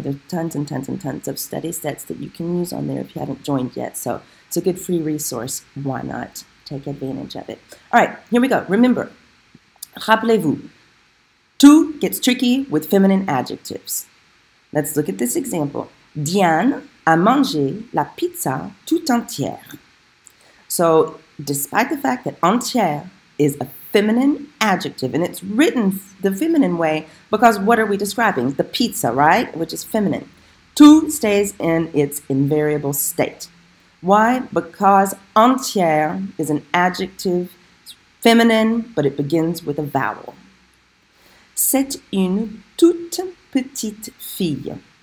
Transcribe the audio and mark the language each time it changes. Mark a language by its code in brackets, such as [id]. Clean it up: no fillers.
[en] There's tons and tons and tons of study sets that you can use on there if you haven't joined yet. So it's a good free resource. Why not take advantage of it? All right, here we go. Remember, rappelez-vous, tout gets tricky with feminine adjectives. Let's look at this example. [fr] Diane a mangé la pizza tout entière. [en] So, despite the fact that entière is a feminine adjective, and it's written the feminine way because what are we describing? The pizza, right? Which is feminine. Tout stays in its invariable state. Why? Because entière is an adjective, it's feminine, but it begins with a vowel. [fr] C'est une toute petite fille.